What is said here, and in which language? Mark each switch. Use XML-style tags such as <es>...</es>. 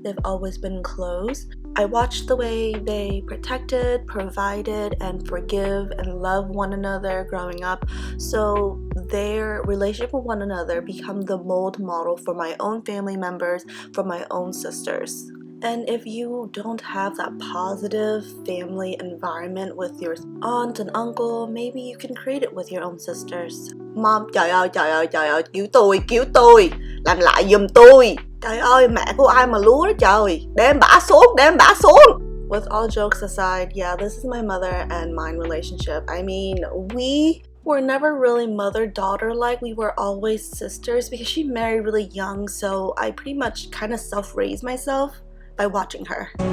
<en>They've always been close. I watched the way they protected, provided, and forgive and love one another growing up, so their relationship with one another become the mold model for my own family members, for my own sisters. And if you don't have that positive family environment with your aunt and uncle, maybe you can create it with your own sisters.</en> <vi>Mom, trời ơi, cứu tôi, làm lại giùm tôi. Trời ơi, mẹ của ai mà lúa đó trời, để em bả xuống.</vi> <en>With all jokes aside, yeah, this is my mother and mine relationship. I mean, we were never really mother-daughter like. We were always sisters, because she married really young, so I pretty much kind of self-raised myself by watching her.</en>